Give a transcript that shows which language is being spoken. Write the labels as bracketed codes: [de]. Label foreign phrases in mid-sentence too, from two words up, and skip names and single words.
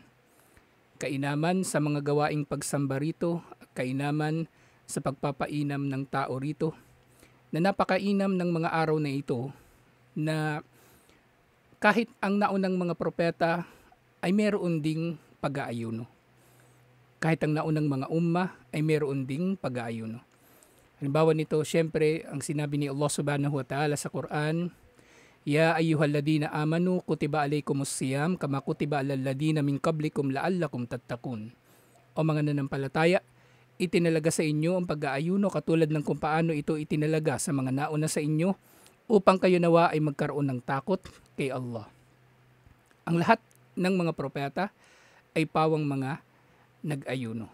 [tl] Kainaman sa mga gawaing pagsamba rito, kainaman sa pagpapainam ng tao rito, na napakainam ng mga araw na ito na kahit ang naunang mga propeta ay meron ding pag-aayuno. Kahit ang naunang mga umma ay meron ding pag-aayuno. Halimbawa nito, syempre, ang sinabi ni [ar] الله سبحانه وتعالى [tl] sa Quran, [ar] يا أيها الذين آمنوا كتب عليكم الصيام كما كتب على الذين من قبلكم لعلكم تتقون. [tl] O mga nanampalataya, itinalaga sa inyo ang pag-aayuno katulad ng kung paano ito itinalaga sa mga nauna sa inyo upang kayo nawa ay magkaroon ng takot kay Allah. Ang lahat ng mga propeta ay pawang mga nag-ayuno.